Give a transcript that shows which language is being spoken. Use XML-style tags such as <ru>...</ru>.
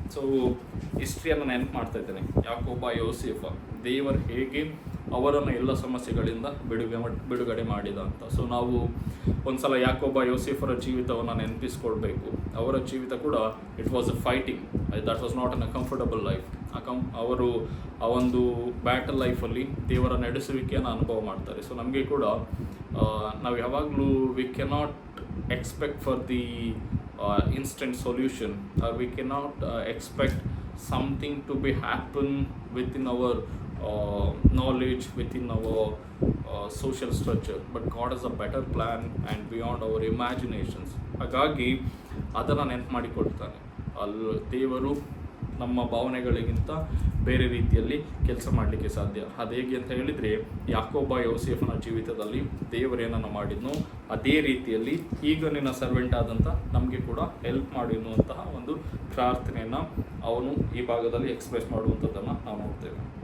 <kn>So ಹಿಸ್ಟ್ರಿಯನ್ನು ನೆನಪು ಮಾಡ್ತಾ ಇದ್ದಾನೆ. ಯಾಕೋಬ ಯೋಸೇಫ, ದೇವರು ಹೇಗೆ ಅವರನ್ನು ಎಲ್ಲ ಸಮಸ್ಯೆಗಳಿಂದ ಬಿಡುಗಡೆ ಮಾಡಿದ ಅಂತ. ಸೊ ನಾವು ಒಂದ್ಸಲ ಯಾಕೋಬ ಯೋಸೇಫರ ಜೀವಿತವನ್ನು ನೆನಪಿಸ್ಕೊಳ್ಬೇಕು. ಅವರ ಜೀವಿತ ಕೂಡ</kn> <en>It was a fighting, that was not an a comfortable life.</en> <kn>ಅವರು ಆ ಒಂದು ಬ್ಯಾಟಲ್ ಲೈಫಲ್ಲಿ ದೇವರ ನಡೆಸುವಿಕೆಯನ್ನು ಅನುಭವ ಮಾಡ್ತಾರೆ.</kn> <en>so</en> <kn>ನಮಗೆ ಕೂಡ ನಾವು ಯಾವಾಗಲೂ</kn> <en>We cannot expect for the instant solution, we cannot expect something to be happen within our knowledge, within our social structure, but God has a better plan and beyond our imaginations.</en> <kn>ಹಾಗಾಗಿ ಅದನ್ನು ನೆನಪು ಮಾಡಿಕೊಡ್ತಾನೆ. ಅಲ್ಲಿ ದೇವರು ನಮ್ಮ ಭಾವನೆಗಳಿಗಿಂತ ಬೇರೆ ರೀತಿಯಲ್ಲಿ ಕೆಲಸ ಮಾಡಲಿಕ್ಕೆ ಸಾಧ್ಯ. ಅದು ಹೇಗೆ ಅಂತ ಹೇಳಿದರೆ, ಯಾಕೋಬ ಯೋಸೇಫನ ಜೀವಿತದಲ್ಲಿ ದೇವರೇನನ್ನು ಮಾಡಿದ್ನೋ ಅದೇ ರೀತಿಯಲ್ಲಿ ಈಗ ನಿನ್ನ ಸರ್ವೆಂಟ್ ಆದಂಥ ನಮಗೆ ಕೂಡ ಹೆಲ್ಪ್ ಮಾಡಿ ಎನ್ನುವಂತಹ ಒಂದು ಪ್ರಾರ್ಥನೆಯನ್ನು ಅವನು ಈ ಭಾಗದಲ್ಲಿ ಎಕ್ಸ್ಪ್ರೆಸ್ ಮಾಡುವಂಥದ್ದನ್ನು ನಾವು ನೋಡ್ತೇವೆ.</kn>